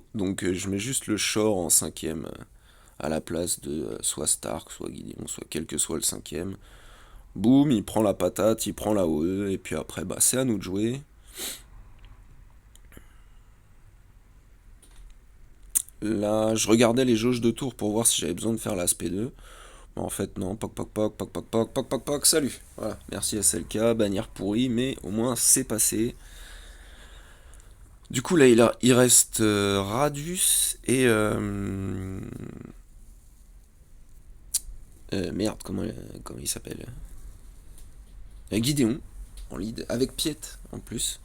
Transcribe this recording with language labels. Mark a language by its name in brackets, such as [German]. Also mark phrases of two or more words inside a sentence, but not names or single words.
[French] Donc je mets juste le Shore en cinquième à la place de soit Stark, soit Gideon, soit quel que soit le cinquième. Boum, il prend la patate, il prend la OE, et puis après, bah, c'est à nous de jouer. Là, je regardais les jauges de tour pour voir si j'avais besoin de faire l'aspect 2. Mais en fait, non, poc poc poc, poc poc poc, poc poc poc, salut. Voilà, merci SLK, bannière pourrie, mais au moins c'est passé. Du coup, là, il reste Radius et merde, comment il s'appelle Gideon en lead, avec Piet en plus.